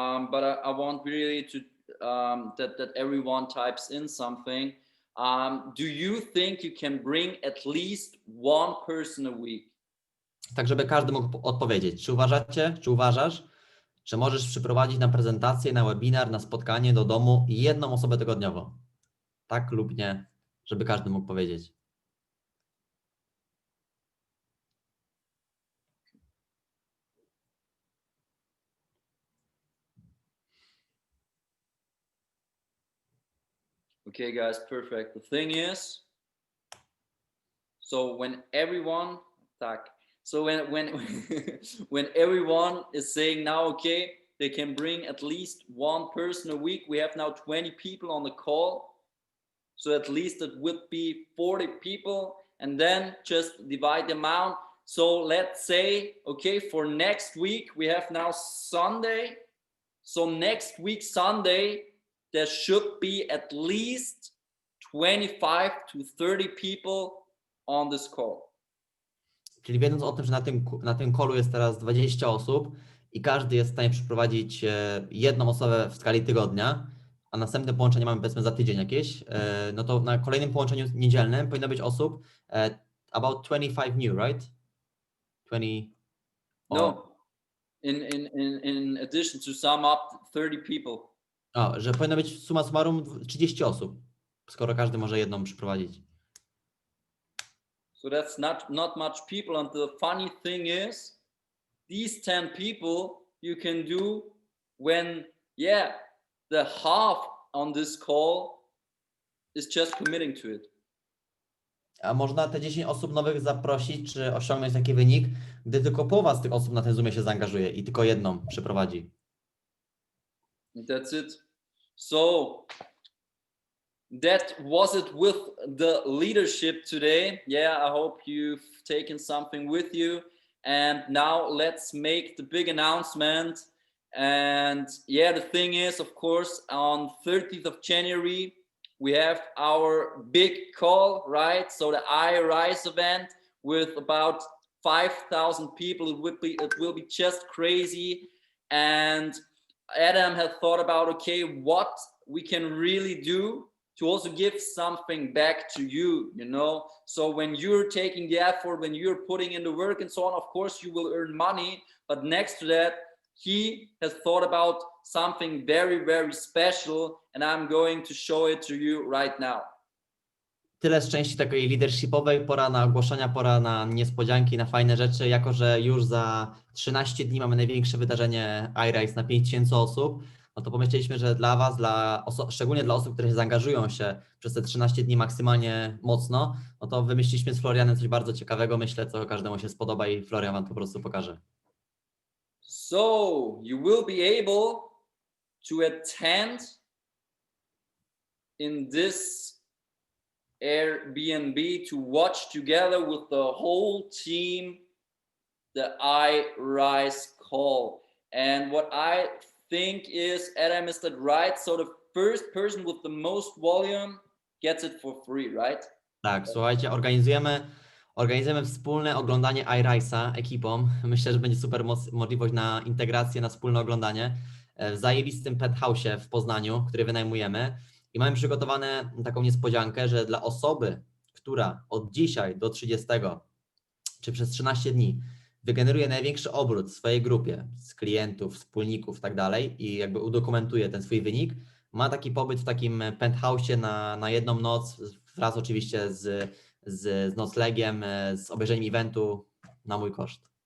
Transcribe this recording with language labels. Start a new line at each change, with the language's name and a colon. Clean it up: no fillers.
English: But I want really to that everyone types in something. Do you think you can bring at least one person a week?
Polish: Tak, żeby każdy mógł odpowiedzieć. Czy uważasz, że możesz przyprowadzić na prezentację, na webinar, na spotkanie do domu jedną osobę tygodniowo? Tak lub nie, żeby każdy mógł powiedzieć.
English: Okay, guys, perfect. The thing is, so when everyone, so when when everyone is saying now, okay, they can bring at least one person a week. We have now 20 people on the call. So at least it would be 40 people, and then just divide them out. So let's say, okay, for next week, we have now Sunday. So next week, Sunday, there should be at least 25 to 30 people on this call.
Polish: Czyli wiedząc o tym, że na tym callu jest teraz 20 osób i każdy jest w stanie przeprowadzić jedną osobę w skali tygodnia, a następne połączenie mamy, powiedzmy, za tydzień jakieś, no to na kolejnym połączeniu niedzielnym powinno być osób
English: about 25 new, right? 20. No, in addition to sum up 30 people.
Polish: Że powinno być summa summarum 30 osób, skoro każdy może jedną przyprowadzić.
English: So that's not much people. And the funny thing is, these 10 people you can do when, yeah, the half on this call is just committing to it.
Polish: A można te 10 osób nowych zaprosić, czy osiągnąć taki wynik, gdy tylko połowa z tych osób na tym Zoomie się zaangażuje i tylko jedną przeprowadzi.
English: And that's it. So that was it with the leadership today. Yeah, I hope you've taken something with you. And now let's make the big announcement. And yeah, the thing is, of course, on 30th of January, we have our big call, right? So the I Rise event, with about 5,000 people. It will be just crazy. And Adam had thought about, okay, what we can really do to also give something back to you, you know? So when you're taking the effort, when you're putting in the work and so on, of course you will earn money. But next to that, he has thought about something very, very special, and I'm going to show it to you right now.
Polish: Tyle z części takiej leadershipowej, pora na ogłoszenia, pora na niespodzianki, na fajne rzeczy, jako że już za 13 dni mamy największe wydarzenie iRace na 5000 osób, no to pomyśleliśmy, że dla Was, szczególnie dla osób, które się zaangażują się przez te 13 dni maksymalnie mocno, no to wymyśliliśmy z Florianem coś bardzo ciekawego, myślę, co każdemu się spodoba i Florian Wam to po prostu pokaże.
English: So you will be able to attend in this Airbnb to watch together with the whole team the iRise call. And what I think is, Adam, is that right? So the first person with the most volume gets it for free, right?
Polish: Tak, słuchajcie, organizujemy wspólne oglądanie iRise'a ekipą. Myślę, że będzie super możliwość na integrację, na wspólne oglądanie w zajebistym penthouse'ie w Poznaniu, który wynajmujemy. I mamy przygotowane taką niespodziankę, że dla osoby, która od dzisiaj do 30, czy przez 13 dni wygeneruje największy obrót w swojej grupie z klientów, wspólników i tak dalej i jakby udokumentuje ten swój wynik, ma taki pobyt w takim penthouse'ie na jedną noc, wraz oczywiście z noclegiem, z obejrzeniem eventu na mój koszt.